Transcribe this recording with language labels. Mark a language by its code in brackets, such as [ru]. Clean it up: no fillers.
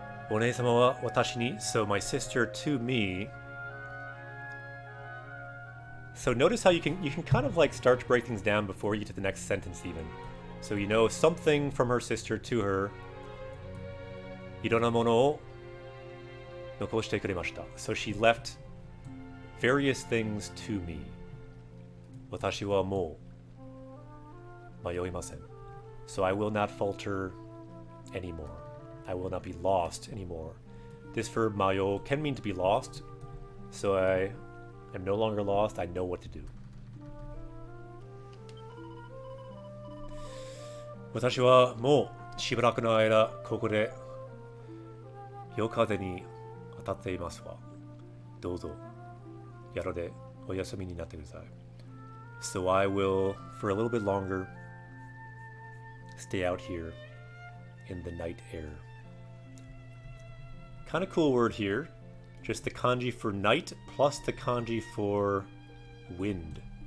[ja] お姉様は私に, [en] so my sister to me. So notice how you can kind of like start to break things down before you get to the next sentence even. So you know something from her sister to her. [ja] いろんなものを残してくれました. [en] So she left various things to me. [ja] 私はもう迷いません. [en] So I will not falter anymore. I will not be lost anymore. This verb mayo can mean to be lost. So I am no longer lost. I know what to do. [ja] 私はもうしばらくの間ここで夜風に当たっていますわ。どうぞ宿でお休みになってください. [en] So I will, for a little bit longer, stay out here in the night air. Kind of cool word here. Just the kanji for night plus the kanji for wind.